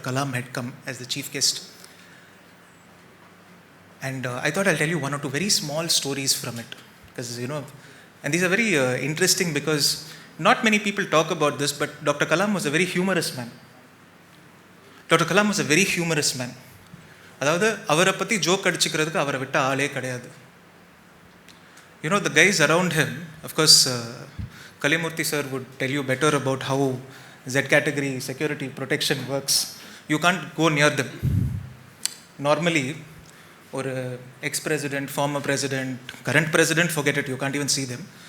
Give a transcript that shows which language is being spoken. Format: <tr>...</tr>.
<en>Kalam had come as the chief guest. And I thought I'll tell you one or two very small stories from it. Because, and these are very interesting because not many people talk about this, but Dr. Kalam was a very humorous man. Dr. Kalam was a very humorous man.</en> <ta>அதாவது அவரை பற்றி joke அடிச்சுக்கிறதுக்கு அவரை விட்ட ஆளே கிடையாது.</ta> <en>The guys around him, of course, Kalimurthy sir would tell you better about how Z category security protection works. You can't go near them. Normally, or ex-president, former president, current president, forget it, you can't even see them.</en>